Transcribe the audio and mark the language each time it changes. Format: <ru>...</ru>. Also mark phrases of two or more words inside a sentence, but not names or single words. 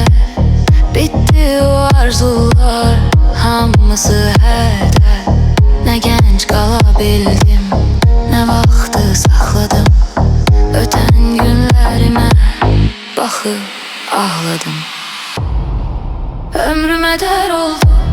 <az>Bitti o arzular, hamısı heder.</az> <tr>Ne genç kalabildim,</tr> <az>ne vaxtı saxladım.</az> <tr>Öten günlerime</tr> <az>baxıb ağladım. Ömrüm heder oldu.</az>